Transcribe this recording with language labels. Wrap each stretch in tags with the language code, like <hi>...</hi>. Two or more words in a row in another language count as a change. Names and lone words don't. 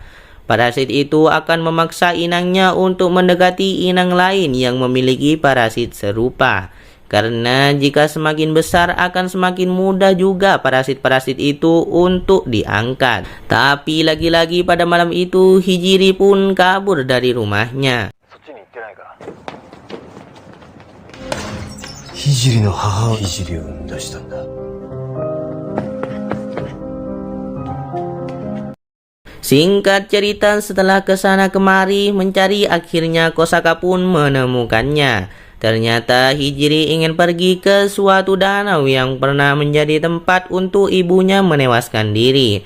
<id>Parasit itu akan memaksa inangnya untuk mendekati inang lain yang memiliki parasit serupa. Karena jika semakin besar akan semakin mudah juga parasit-parasit itu untuk diangkat. Tapi lagi-lagi pada malam itu Hijiri pun kabur dari rumahnya.</id> <ja>ひじりの母親ひじりを産み出したんだ。</ja> <id>Singkat cerita, setelah kesana kemari mencari, akhirnya Kosaka pun menemukannya. Ternyata Hijiri ingin pergi ke suatu danau yang pernah menjadi tempat untuk ibunya menewaskan diri.</id>